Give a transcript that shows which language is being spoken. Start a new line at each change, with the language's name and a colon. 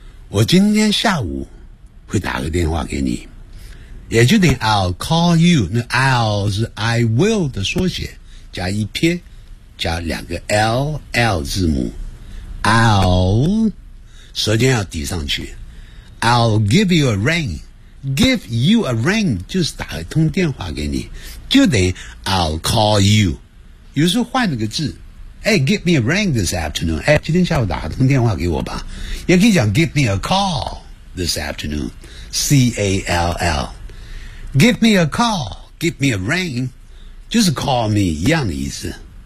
Chinese: 我今天下午会打个电话给你。也就等于
English: I'll call you,
Chinese: 那 I'll 是 I will 的缩写加一撇加两个 LL 字母。
English: I'll, 舌尖要抵上去。I'll give you a ring. Give you a ring,
Chinese: 就是打一通电话给你。就等于
English: I'll call you.
Chinese: 有时候换了个字。
English: Hey, give me a ring this afternoon.
Chinese: Hey, 今天下午打个通电话给我吧。也可以讲
English: give me a call this afternoon. C-A-L-L. Give me a call. Give me a ring.
Chinese: 就是
English: call me
Chinese: 一样的意思。